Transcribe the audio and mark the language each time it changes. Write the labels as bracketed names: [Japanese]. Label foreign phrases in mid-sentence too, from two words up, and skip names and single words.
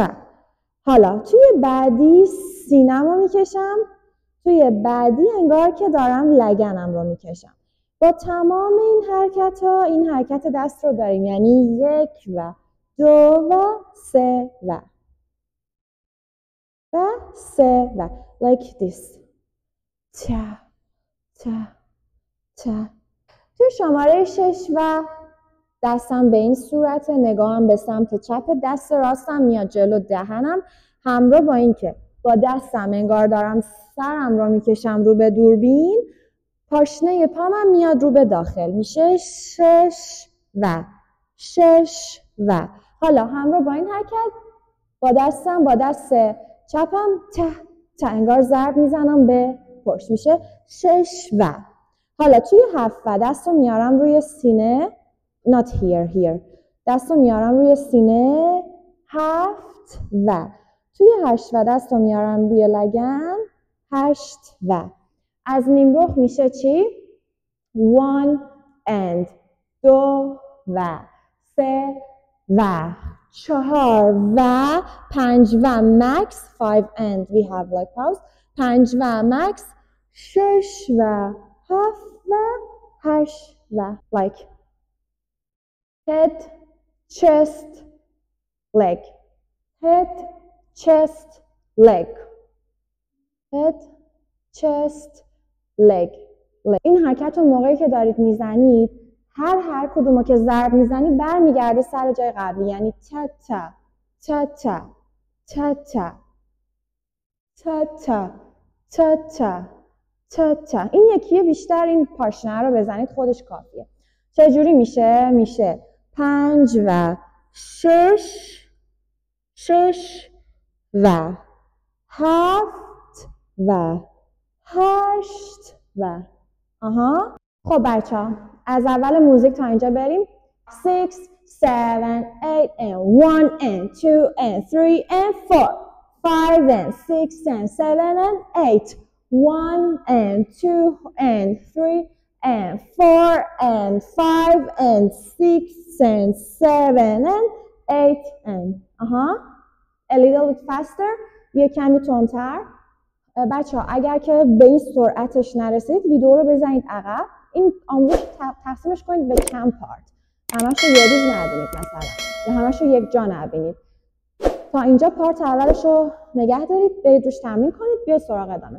[Persian] حالا توی بعدی سینمو میکشم، توی بعدی انگار که دارم لگنم رو میکشم. با تمام این حرکت دست رو داریم، یعنی 1 و 2 و 3 و 3 و [English] like this. چا چا چا. [Persian] توی شماره 6 و دستم به این صورت، نگاهم به سمت چپ، دست راستم میاد جلو دهنم، همراه با این که با دستم انگار دارم سرم رو میکشم رو به دوربین، پاشنه پامم میاد رو به داخل، میشه 6 و 6 و. حالا همراه با این حرکت با دست چپم ته انگار ضرب میزنم به پشت، میشه 6 و. حالا توی 7 و دست رو میارم روی سینه، [English] not here [Persian] دست رو میارم روی سینه 7 و. توی 8 و دست رو میارم روی لگن 8 و. از نیمرخ میشه چی؟ [English] 1 and 2 و 3 و 4 و 5 و max 5 and we have like pause 5 و max 6 و 7 و 8 و like head chest leg head chest leg head chest leg. [Persian] این حرکت رو موقعی که دارید میزنید، هر کدومو که ضرب میزنید برمیگرده سر جای قبلی، یعنی تا تا تا تا تا تا تا تا تا تا تا تا. این یکیه بیشتر این پاشنه رو بزنید خودش کافیه. چجوری میشه؟ میشه 5 و 6 6 و 7 و 8 و خب بچه‌ها از اول موزیک تا اینجا بریم. [English] 6 7 8 and 1 and 2 and 3 and 4 5 and 6 and 7 and 8 1 and 2 and 3 and 4 and 5 and 6 and 7 and 8 and a little bit faster. [Persian] یه کمی تندتر. بچه ها اگر که به این سرعتش نرسید ویدیو رو بزنید عقب. این آموزش تقسیمش کنید به چند پارت، همش رو یه روز نبینید مثلا، یا همش رو یک جا نبینید. تا اینجا پارت اولش رو نگه دارید، برید روش تمرین کنید، بیاید سراغ ادامه.